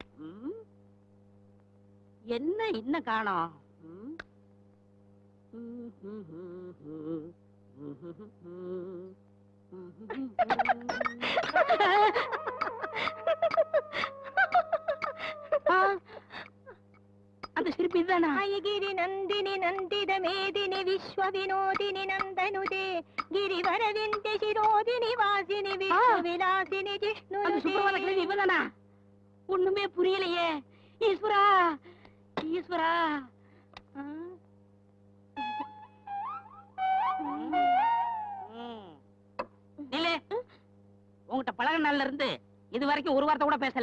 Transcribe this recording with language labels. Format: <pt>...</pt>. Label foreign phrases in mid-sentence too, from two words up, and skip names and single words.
<ta>என்ன இன்னும் காணோம்? அந்த சிரிப்பு இதுதானா?</ta> <sa>गिरि नंदिनी नंदित मेदिनी विश्व विनोदिनी नंदनुदे गिरिवर विंध्य शिरोदिनी वासिनी विश्व विलासिनी</sa> <ta>அந்த சுப்பிரபாத கிழவி இவதானா? ஒண்ணுமே புரியலையே. ஈஸ்வரா ஈஸ்வரா. நிலே, உங்ககிட்ட பழக நாள்ல இருந்து இது வரைக்கும் ஒரு வார்த்தை கூட பேசல.</ta>